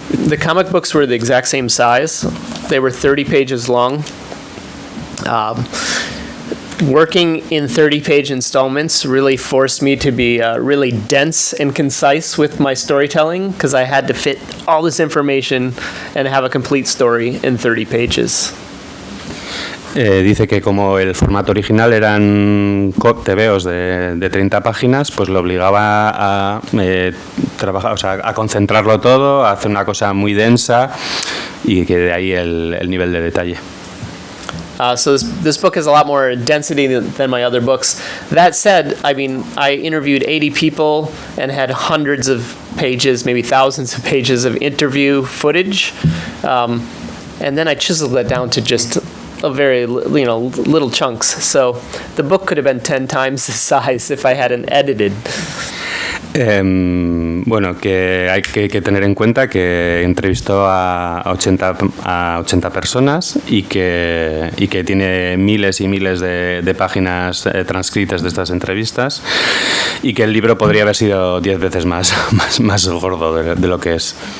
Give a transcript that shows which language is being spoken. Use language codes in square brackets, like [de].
[en] The comic books were the exact same size. They were 30 pages long. Working in 30-page installments really forced me to be really dense and concise with my storytelling because I had to fit all this information and have a complete story in 30 pages. [es] Dice que como el formato original eran tebeos de 30 páginas, pues lo obligaba a trabajar, o sea, a concentrarlo todo, a hacer una cosa muy densa y que de ahí el nivel de detalle. [en] So this book has a lot more density than my other books. That said, I mean, I interviewed 80 people and had hundreds of pages, maybe thousands of pages of interview footage. And then I chiseled that down to just a very, little chunks. So the book could have been 10 times the size if I hadn't edited. [es] Bueno, que hay que tener en cuenta que entrevistó a 80 personas y que tiene miles y miles de páginas transcritas de estas entrevistas y que el libro podría haber sido 10 veces más gordo de lo que es.